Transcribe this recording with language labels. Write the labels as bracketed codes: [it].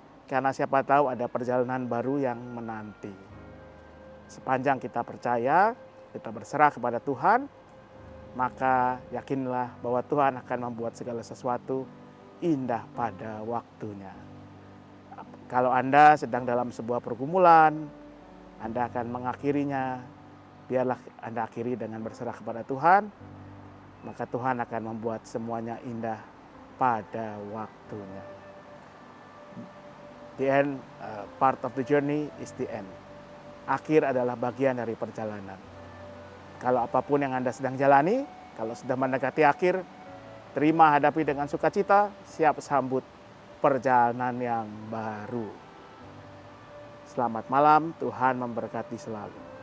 [id] Karena siapa tahu ada perjalanan baru yang menanti. Sepanjang kita percaya, kita berserah kepada Tuhan, maka yakinlah bahwa Tuhan akan membuat segala sesuatu indah pada waktunya. Kalau Anda sedang dalam sebuah pergumulan, Anda akan mengakhirinya, biarlah Anda akhiri dengan berserah kepada Tuhan, maka Tuhan akan membuat semuanya indah pada waktunya. [en] The end, part of the journey is the end. [id] Akhir adalah bagian dari perjalanan. Kalau apapun yang Anda sedang jalani, kalau sudah mendekati akhir, terima, hadapi dengan sukacita, siap sambut perjalanan yang baru. Selamat malam, Tuhan memberkati selalu.